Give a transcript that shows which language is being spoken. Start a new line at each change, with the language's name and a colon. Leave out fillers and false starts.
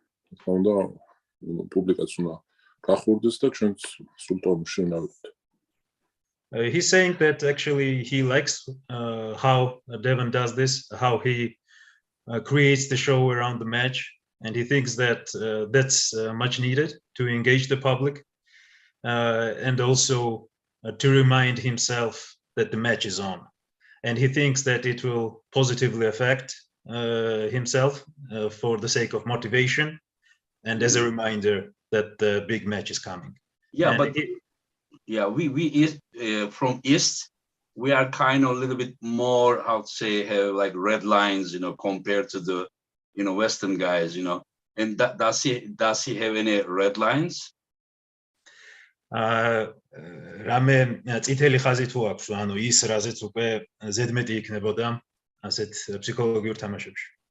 Georgian: რა თქმა უნდა პუბლიკაც უნდა გახურდეს და ჩვენც სულ ტონში უნდა ვიყოთ.
English: He's saying that actually he likes how Devon does this, how he creates the show around the match, and he thinks that that's much needed to engage the public and also to remind himself that the match is on. And he thinks that it will positively affect himself for the sake of motivation and as a reminder that the big match is coming. Yeah, and we from East, we are kind of a little bit more, I would say, have like red lines, compared to the, Western guys, And does he have any red lines?
Georgian: რამე წითელი ხაზი თუ აქვს, ანუ ის რაზეც უკვე ზედმეტი იქნებოდა ასეთ ფსიქოლოგიურ თამაშებში.